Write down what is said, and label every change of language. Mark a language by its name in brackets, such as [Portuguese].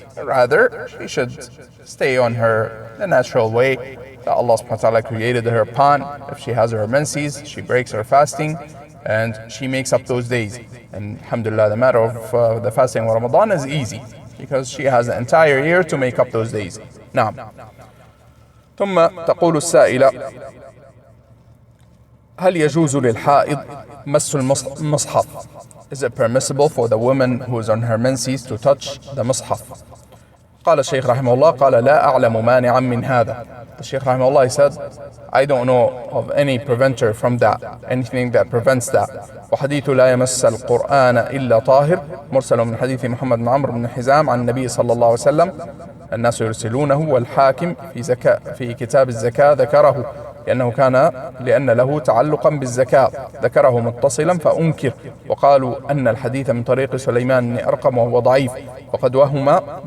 [English] Rather, she should stay on the natural way that Allah subhanahu wa ta'ala created her upon. If she has her menses, she breaks her fasting and she makes up those days. And alhamdulillah, the matter of the fasting of Ramadan is easy because she has the entire year to make up those days. Now, [Arabic] ثم تقول السائلة هل يجوز للحائض مس المصحف? [English] Is it permissible for the woman who is on her menses to touch the mushaf? [Arabic] قال الشيخ رحمه الله قال لا أعلم مانعا من هذا. [English] The the Shaykh rahimahullah said, I don't know of any preventer from that, anything that prevents that. [Arabic] وحديث لا يمس القرآن إلا طاهر مرسل من حديث محمد بن عمرو بن حزام عن النبي صلى الله عليه وسلم الناس يرسلونه والحاكم في كتاب الزكاة ذكره لأن له تعلقا بالزكاة ذكره متصلا فأنكر وقالوا أن الحديث من طريق سليمان بن أرقم وهو ضعيف وقد وهم